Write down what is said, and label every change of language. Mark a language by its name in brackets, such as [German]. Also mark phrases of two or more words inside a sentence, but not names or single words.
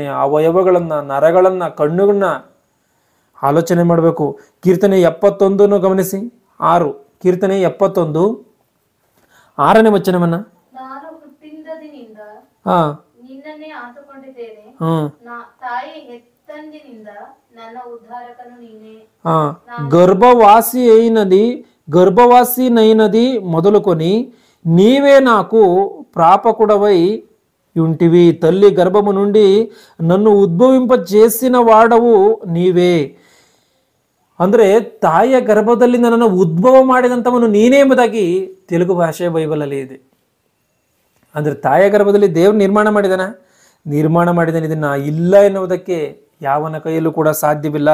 [Kannada] ಅವಯವಗಳನ್ನು, ನರಗಳನ್ನು, ಕಣ್ಣುಗಳನ್ನ ಆಲೋಚನೆ ಮಾಡಬೇಕು. ಕೀರ್ತನೆ 71 ಗಮನಿಸಿ, 6 ಕೀರ್ತನೆ 71 6ನೇ ವಚನವನ್ನ. ನಾನು ಹುಟ್ಟಿದಂದಿನಿಂದ ಹಾ ನಿನ್ನನ್ನೇ ಆತುಕೊಂಡಿದ್ದೇನೆ, ತಾಯಿ ಹೆತ್ತಂದಿನಿಂದ ನನ್ನ ಉದ್ಧಾರಕನು ನೀನೇ. [Telugu] గర్భవాసినైనది మొదలుకొని నీవే నాకు ప్రాపకుడవై ఉంటివి. తల్లి గర్భము నుండి నన్ను ఉద్భవింపజేసిన వాడవు ನೀವೇ. [Kannada] ಅಂದರೆ ತಾಯಿಯ ಗರ್ಭದಲ್ಲಿ ನನ್ನನ್ನು ಉದ್ಭವ ಮಾಡಿದಂಥವನು ನೀನೇ ಎಂಬುದಾಗಿ ತೆಲುಗು ಭಾಷೆಯ ಬೈಬಲಲ್ಲಿ ಇದೆ. ಅಂದರೆ ತಾಯಿಯ ಗರ್ಭದಲ್ಲಿ ದೇವರು ನಿರ್ಮಾಣ ಮಾಡಿದಾನೆ. ಇದನ್ನು ಇಲ್ಲ ಎನ್ನುವುದಕ್ಕೆ ಯಾವನ ಕೈಯಲ್ಲೂ ಕೂಡ ಸಾಧ್ಯವಿಲ್ಲ.